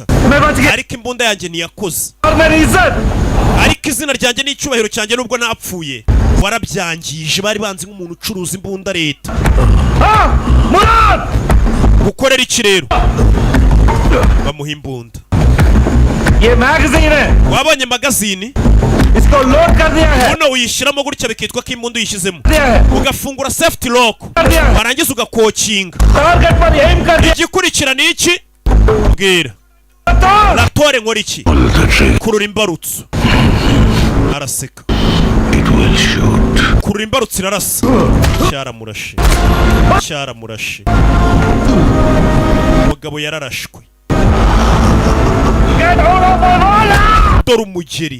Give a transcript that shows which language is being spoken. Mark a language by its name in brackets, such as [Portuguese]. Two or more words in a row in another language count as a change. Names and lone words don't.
[Kinyarwanda] Ariko imbunda yanjye niyakoze. Ariko izina ryanjye n'icyubahiro cyanjye nubwo napfuye warabyangije. Bari banzi nk'umuntu ucuruza imbunda leta. Gukorera iki rero? Bamuha imbunda. [Hindi] ये मैगजीन है [Kinyarwanda] Wabonye magazine? [Hindi] इसको लोड कर दिया है [Kinyarwanda] Uno uyishiramo gutya bikitwa ko imbunda uyishizemo. [Hindi] है [Kinyarwanda] Ugafungura [English] safety lock. [Kinyarwanda] Barangiza ugakokinga. [Hindi] टारगेट पर एम कर दिया [Kinyarwanda] Igikurikira ni iki? Bwira. Ratore nkora iki? Kurura imbarutso. Araseka. Kurura imbarutso irarasa. Cyaramurashe. Cyaramurashe. Umugabo yararashwe. Dore umugeri.